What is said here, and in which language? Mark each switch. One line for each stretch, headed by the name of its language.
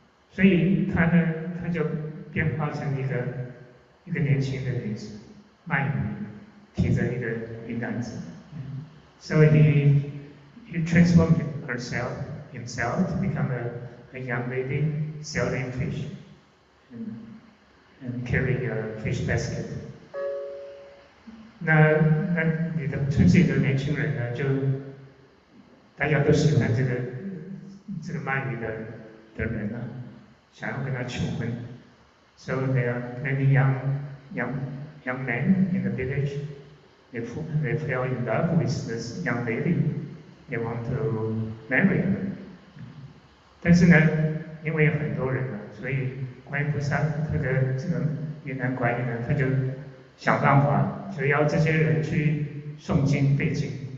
Chinese: 所以他就变化成一个年轻的女子，卖鱼，提着一个鱼篮子。
English: So he transformed himself to become a young lady selling fish and carrying a fish basket.
Chinese: 那你的村子里的年轻人呢，就大家都喜欢这个卖鱼的人啊，想要跟他求婚。
English: So there are many young men in the village. They fell in love with this young lady. They want to marry her.
Chinese: 但是呢，因为有很多人了，所以观音菩萨这个云南观音呢，他就想办法，就要这些人去诵经背经。